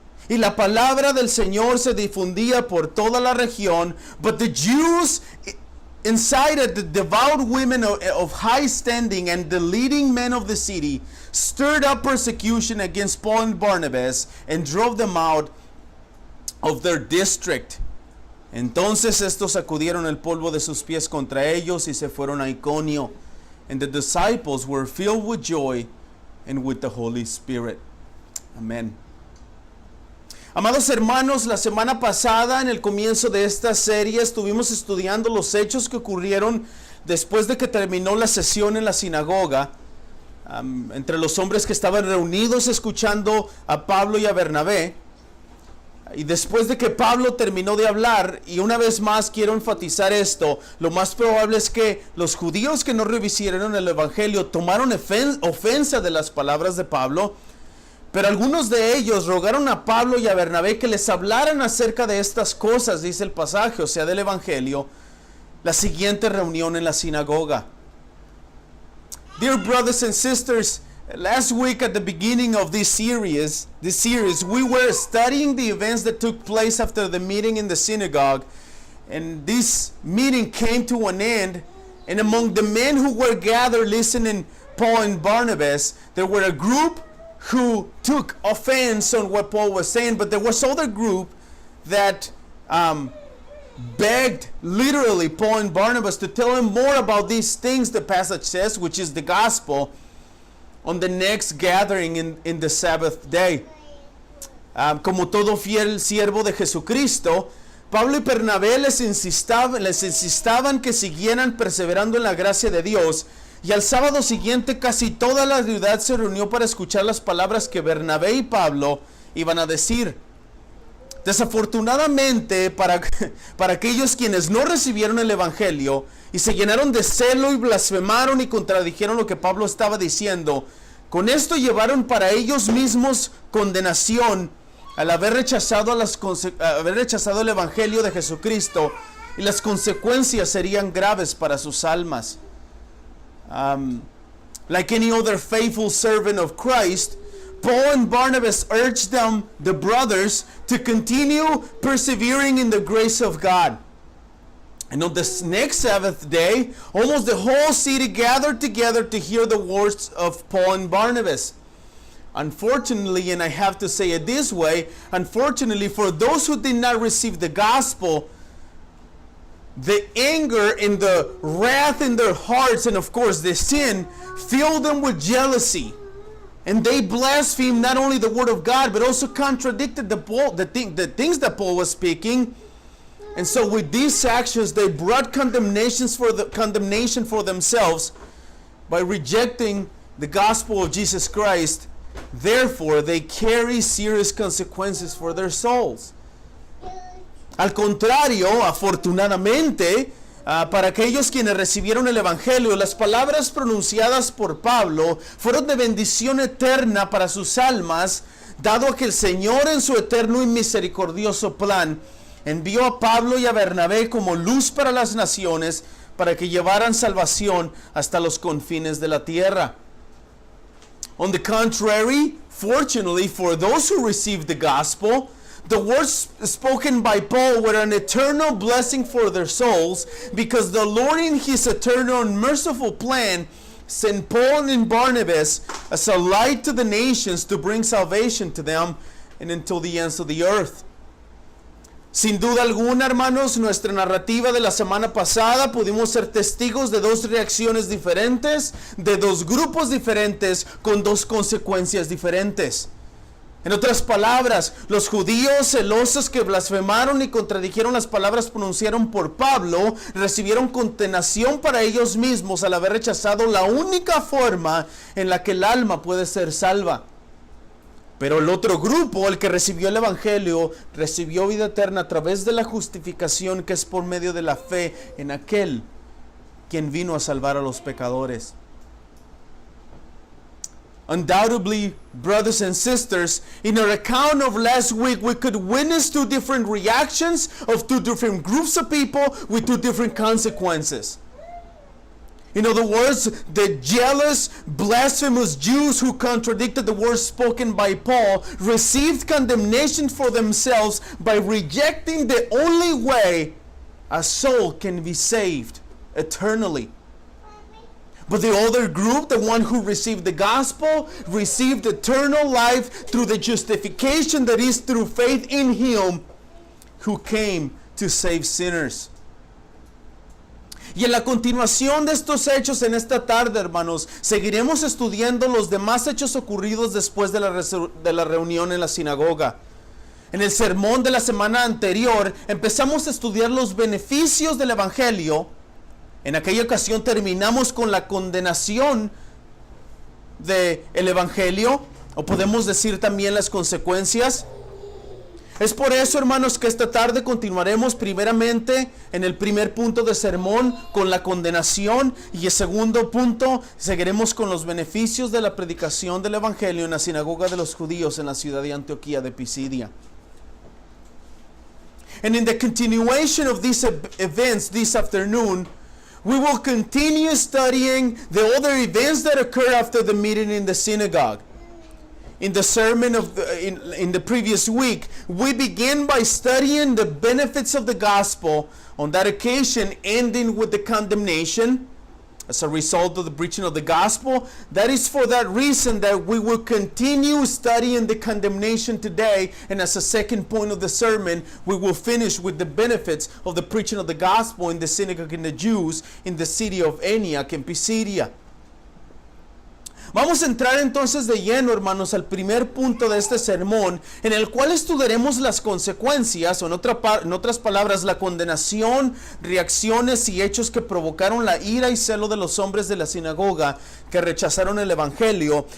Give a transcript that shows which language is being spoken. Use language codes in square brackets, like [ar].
[es] Y la palabra del Señor se difundía por toda la región, [en] but the Jews incited the devout women of high standing and the leading men of the city, stirred up persecution against Paul and Barnabas, and drove them out of their district. [es] Entonces estos sacudieron el polvo de sus pies contra ellos y se fueron a Iconio. [en] And the disciples were filled with joy and with the Holy Spirit. Amen. [es] Amados hermanos, la semana pasada en el comienzo de esta serie estuvimos estudiando los hechos que ocurrieron después de que terminó la sesión en la sinagoga entre los hombres que estaban reunidos escuchando a Pablo y a Bernabé. Y después de que Pablo terminó de hablar, y una vez más quiero enfatizar esto, lo más probable es que los judíos que no recibieron el Evangelio tomaron ofensa de las palabras de Pablo. Pero algunos de ellos rogaron a Pablo y a Bernabé que les hablaran acerca de estas cosas, dice el pasaje, o sea, del Evangelio, la siguiente reunión en la sinagoga. [en] Dear brothers and sisters, last week at the beginning of this series, we were studying the events that took place after the meeting in the synagogue. And this meeting came to an end, and among the men who were gathered listening Paul and Barnabas, there were a group who took offense on what Paul was saying, but there was other group that begged literally Paul and Barnabas to tell him more about these things the passage says, which is the gospel, on the next gathering in the Sabbath day. [es] Como todo fiel siervo de Jesucristo, Pablo y Bernabé les insistaban que siguieran perseverando en la gracia de Dios. Y al sábado siguiente casi toda la ciudad se reunió para escuchar las palabras que Bernabé y Pablo iban a decir. Desafortunadamente para aquellos quienes no recibieron el Evangelio y se llenaron de celo y blasfemaron y contradijeron lo que Pablo estaba diciendo, con esto llevaron para ellos mismos condenación al haber rechazado el Evangelio de Jesucristo, y las consecuencias serían graves para sus almas. [en] Like any other faithful servant of Christ, Paul and Barnabas urged the brothers, to continue persevering in the grace of God. And on this next Sabbath day, almost the whole city gathered together to hear the words of Paul and Barnabas. Unfortunately, and I have to say it this way, unfortunately for those who did not receive the gospel, the anger and the wrath in their hearts, and of course the sin, filled them with jealousy. And they blasphemed not only the word of God, but also contradicted the things that Paul was speaking. And so with these actions, they brought condemnation for themselves by rejecting the gospel of Jesus Christ. Therefore, they carry serious consequences for their souls. [es] Al contrario, afortunadamente, para aquellos quienes recibieron el Evangelio, las palabras pronunciadas por Pablo fueron de bendición eterna para sus almas, dado que el Señor en su eterno y misericordioso plan envió a Pablo y a Bernabé como luz para las naciones, para que llevaran salvación hasta los confines de la tierra. [en] On the contrary, fortunately for those who received the gospel, the words spoken by Paul were an eternal blessing for their souls, because the Lord in his eternal and merciful plan sent Paul and Barnabas as a light to the nations to bring salvation to them and until the ends of the earth. [es] Sin duda alguna, hermanos, nuestra narrativa de la semana pasada pudimos ser testigos de dos reacciones diferentes, de dos grupos diferentes, con dos consecuencias diferentes. En otras palabras, los judíos celosos que blasfemaron y contradijeron las palabras pronunciadas por Pablo, recibieron condenación para ellos mismos al haber rechazado la única forma en la que el alma puede ser salva. Pero el otro grupo, el que recibió el Evangelio, recibió vida eterna a través de la justificación que es por medio de la fe en aquel quien vino a salvar a los pecadores. [en] Undoubtedly, brothers and sisters, in our account of last week, we could witness two different reactions of two different groups of people with two different consequences. In other words, the jealous, blasphemous Jews who contradicted the words spoken by Paul received condemnation for themselves by rejecting the only way a soul can be saved eternally. But the other group, the one who received the gospel, received eternal life through the justification that is through faith in Him who came to save sinners. [es] Y en la continuación de estos hechos en esta tarde, hermanos, seguiremos estudiando los demás hechos ocurridos después de la reunión en la sinagoga. En el sermón de la semana anterior empezamos a estudiar los beneficios del Evangelio. En aquella ocasión terminamos con la condenación del Evangelio, o podemos decir también las consecuencias. Es por eso, hermanos, que esta tarde continuaremos primeramente en el primer punto de sermón con la condenación, y el segundo punto seguiremos con los beneficios de la predicación del Evangelio en la sinagoga de los judíos en la ciudad de Antioquía de Pisidia. [en] And in the continuation of these events this afternoon, we will continue studying the other events that occurred after the meeting in the synagogue. In the sermon in the previous week, we begin by studying the benefits of the gospel, on that occasion ending with the condemnation as a result of the preaching of the gospel. That is for that reason that we will continue studying the condemnation today, and as a second point of the sermon, we will finish with the benefits of the preaching of the gospel in the synagogue in the Jews in the city of Antioch in Pisidia. [es] Vamos a entrar entonces de lleno, hermanos, al primer punto de este sermón, en el cual estudiaremos las consecuencias, o en otras palabras, la condenación, reacciones y hechos que provocaron la ira y celo de los hombres de la sinagoga que rechazaron el Evangelio.